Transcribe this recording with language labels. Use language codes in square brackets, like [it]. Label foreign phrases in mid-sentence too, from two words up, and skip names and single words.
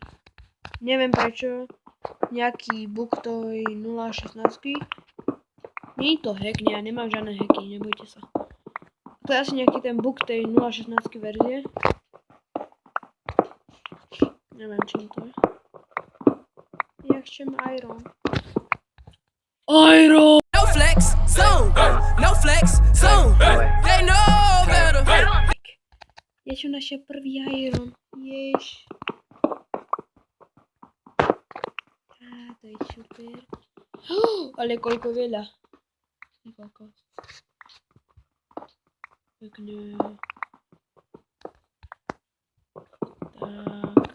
[sk] Neviem prečo, nejaký bug to je 0.16. Nie je to hack, ja nemám žiadne hacky, nebojte sa. To je asi nejaký ten bug tej 0.16 verzie. Neviem, čím to je. Ja chcem iron. Iron! [en] No flex, zone. No flex, zone. They know better. [sk] Ja som našiel prvý iron. Jež. Á, to je super. Ale koľko veľa. Koľko. Pekne. Tak.